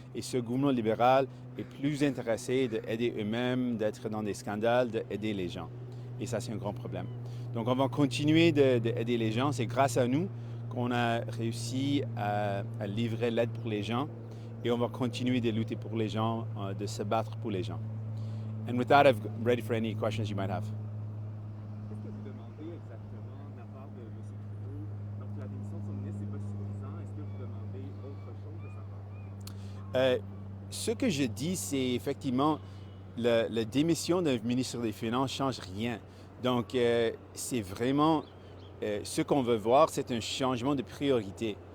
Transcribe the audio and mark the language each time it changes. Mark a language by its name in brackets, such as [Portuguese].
[French] Et ce gouvernement libéral est plus intéressé d'aider eux-mêmes, d'être dans des scandales, d'aider les gens. Et ça, c'est un grand problème. Donc, on va continuer d'aider les gens. C'est grâce à nous qu'on a réussi à livrer l'aide pour les gens. Et on va continuer de lutter pour les gens, de se battre pour les gens. [English] And with that, I'm ready for any questions you might have. [French] Qu'est-ce que vous demandez exactement de la part de M. Trudeau? Donc, la démission de son ministre, c'est pas suffisant. Est-ce que vous demandez autre chose de sa part? Ce que je dis, c'est effectivement la démission d'un ministre des Finances ne change rien. Donc, c'est vraiment ce qu'on veut voir, c'est un changement de priorité.